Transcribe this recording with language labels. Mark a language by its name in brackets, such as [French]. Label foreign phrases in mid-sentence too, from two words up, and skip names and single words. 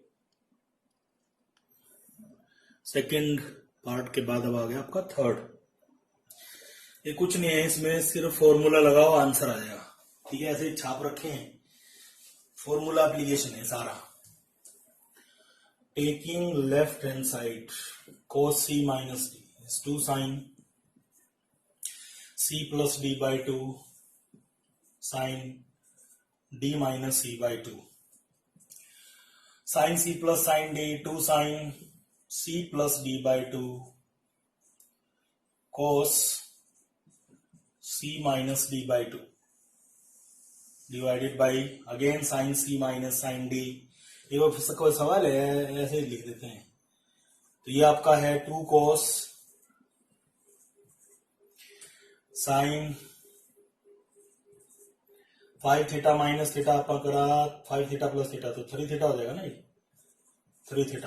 [English] second part [Hindi] के बाद अब आ गया आपका थर्ड। ये कुछ नहीं है, इसमें सिर्फ फॉर्मूला लगाओ आंसर आ जाएगा। ठीक है, ऐसे ही छाप रखे हैं, [English] formula application [Hindi] है सारा। [English] taking left hand side cos c minus d is 2 sin c plus d by 2 sin d minus c by 2 sin c plus sin d 2 sin c plus d by 2 cos c minus d by 2 divided by again sin c minus sin d। [Hindi] ये कोई सवाल है, ऐसे ही लिख देते हैं। तो ये आपका है [English] 2 cos sin 5 theta minus theta [Hindi] आपका करा [English] 5 theta plus theta, [Hindi] तो 3 थीटा हो जाएगा ना, 3 थीटा।